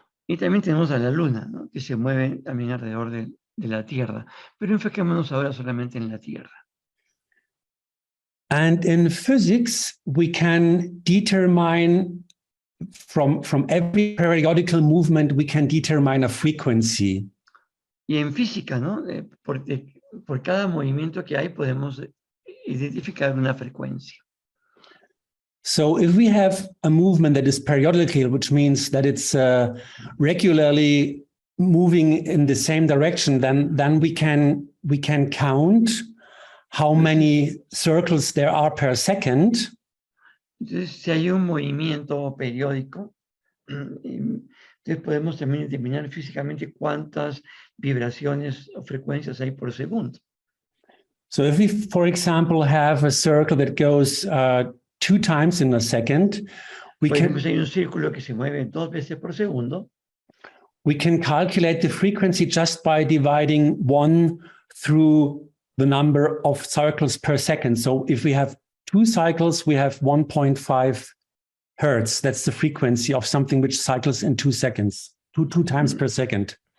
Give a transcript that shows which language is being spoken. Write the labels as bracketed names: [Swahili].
[Spanish] Y también tenemos a la Luna, ¿no? Que se mueve también alrededor de la Tierra, pero enfoquémonos ahora solamente en la Tierra. [English] And in physics, we can determine from every periodical movement, we can determine a frequency. [Spanish] Y en física, ¿no? Por cada movimiento que hay, podemos identificar una frecuencia. [English] So if we have a movement that is periodical, which means that it's regularly moving in the same direction, then we can count how many circles there are per second. [Spanish] Entonces, si hay un movimiento periódico, entonces podemos también determinar físicamente cuántas vibraciones o frecuencias hay por segundo. [English] So if we, for example, have a circle that goes 2 times in a second, [Spanish] por ejemplo, si hay un círculo que se mueve 2 veces por segundo, [English] we can calculate the frequency just by dividing 1 through the number of cycles per second. So if we have 2 cycles, we have 1.5 hertz. That's the frequency of something which cycles in 2 seconds, two times per second.